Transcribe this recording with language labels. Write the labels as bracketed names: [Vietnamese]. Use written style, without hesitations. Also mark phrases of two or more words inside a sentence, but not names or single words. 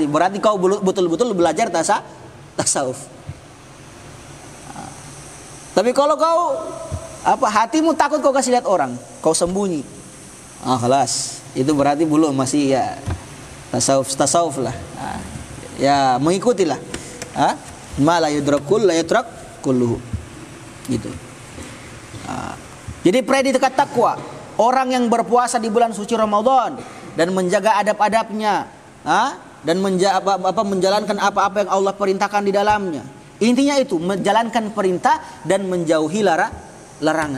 [Indonesian] Berarti kau betul-betul belajar tasawuf. Tapi kalau kau hatimu takut kau kasih lihat orang, kau sembunyi. Kelas. Itu berarti belum, masih ya tasawuf lah. Ya mengikutilah. [Arabic] ما لا يدرك كله لا يترك كله. [Indonesian] Gitu. Jadi predikat takwa, orang yang berpuasa di bulan suci Ramadan dan menjaga adab-adabnya, dan menjalankan apa-apa yang Allah perintahkan di dalamnya. Intinya itu menjalankan perintah dan menjauhi larangan.